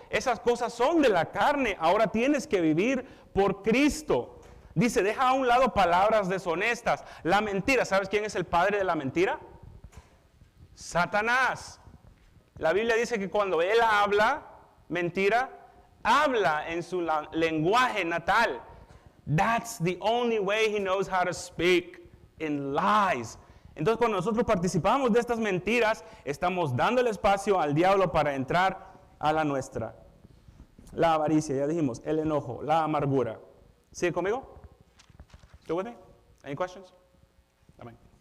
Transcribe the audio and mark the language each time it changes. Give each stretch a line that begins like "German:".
Spanish: Esas cosas son de la carne, ahora tienes que vivir por Cristo. Dice, deja a un lado palabras deshonestas. La mentira, ¿sabes quién es el padre de la mentira? Satanás. La Biblia dice que cuando él habla mentira, habla en su lenguaje natal.
English: That's the only way he knows how to speak, in lies.
Spanish: Entonces, cuando nosotros participamos de estas mentiras, estamos dando el espacio al diablo para entrar a la nuestra. La avaricia, ya dijimos, el enojo, la amargura. ¿Sigue conmigo?
English: ¿Still with me? Any questions?
Spanish: Amén.